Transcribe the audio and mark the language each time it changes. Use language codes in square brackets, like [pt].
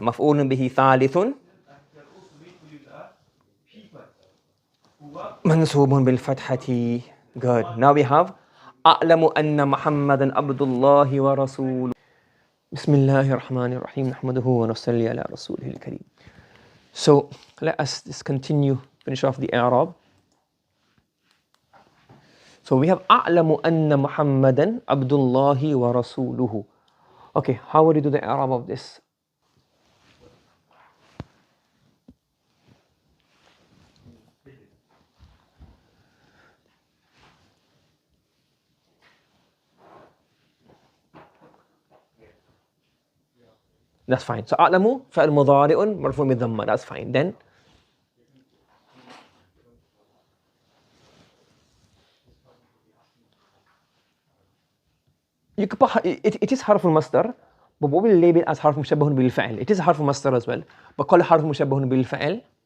[ar] مفعول به ثالث منصوب بالفتحة. [en] Good. Now we have [ar] أعلم أن محمدا عبد الله ورسوله. بسم الله الرحمن الرحيم نحمده ونصلي على رسوله الكريم. [en] So let us just finish off the إعراب. So we have [ar] أعلم أن محمدا عبد الله ورسوله. [en] Okay, how would you do the إعراب of this? That's fine. So [ar] أعلم فعل مضارع مرفوع بالضمة. [en] That's fine. Then you could put it is حرف المصدر, but what will label as حرف مشبه بالفعل? It is حرف مصدر as well, but call it حرف مشبه بالفعل.